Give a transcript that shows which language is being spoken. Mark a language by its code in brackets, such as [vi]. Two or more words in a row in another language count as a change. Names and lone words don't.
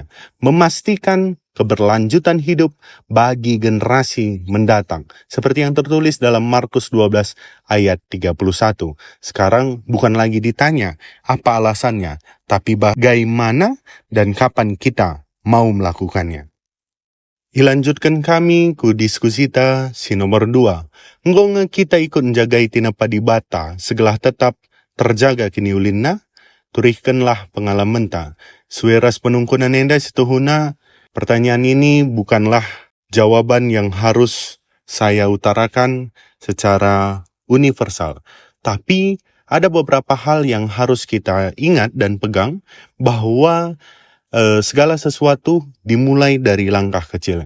[id] Memastikan keberlanjutan hidup bagi generasi mendatang. Seperti yang tertulis dalam Markus 12 ayat 31. Sekarang bukan lagi ditanya apa alasannya, tapi bagaimana dan kapan kita mau melakukannya. [btx] Ilanjutkan kami ku diskusita si nomor 2. Ngonge kita ikut menjagai tinapa di bata, segelah [id] tetap terjaga [btx] kini ulinna, turihkanlah pengalaman ta. Sueras penungkunan enda situhuna. [id] Pertanyaan ini bukanlah jawaban yang harus saya utarakan secara universal. Tapi ada beberapa hal yang harus kita ingat dan pegang bahwa segala sesuatu dimulai dari langkah kecil.